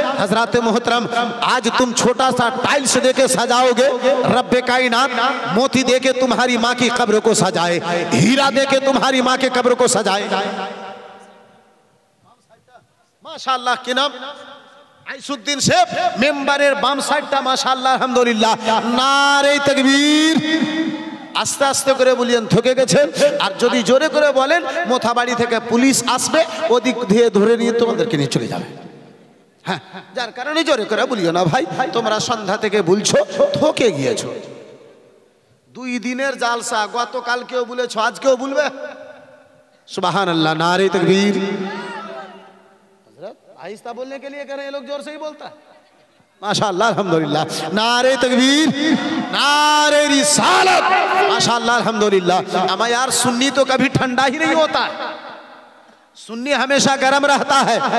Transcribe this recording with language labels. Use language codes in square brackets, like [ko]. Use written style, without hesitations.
[hi] हजरात मोहतरम, आज तुम छोटा सा टाइल्स देके सजाओगे, रब्बे कायनात मोती देके तुम्हारी माँ की कब्र को सजाए, हीरा देके तुम्हारी माँ के कब्र को सजाए। माशाअल्लाह, कि नाम आइसुद्दीन शेख मेंबरेर बाम साइडटा, माशाअल्लाह, अल्हम्दुलिल्लाह, नारे तकबीर। [bn] আস্তে আস্তে করে বলিয়েন, ঠকে গেছেন। আর যদি জোরে করে বলেন মোথাবাড়ি থেকে পুলিশ আসবে, ওদিক দিয়ে ধরে নিয়ে তোমাদেরকে নিয়ে চলে যাবে। হ্যাঁ, যার কারণে জোরে করে বলিও না ভাই, তোমরা সন্ধ্যা থেকে বলছো, থকে গিয়েছো। 2 দিনের জালসা, গতকালকেও বলেছো, আজকেও বলবে। [hi] सुबहानअल्लाह, नारे तकबीर। हजरत आहिस्ता बोलने के लिए कह रहे हैं, ये लोग जोर से ही बोलता है। माशाअल्लाह अल्हम्दुलिल्लाह, नारे तकबीर, नारे रिसालत, माशाअल्लाह अल्हम्दुलिल्लाह। अमा यार सुन्नी तो कभी ठंडा ही नहीं होता है, सुन्नी हमेशा गर्म रहता है।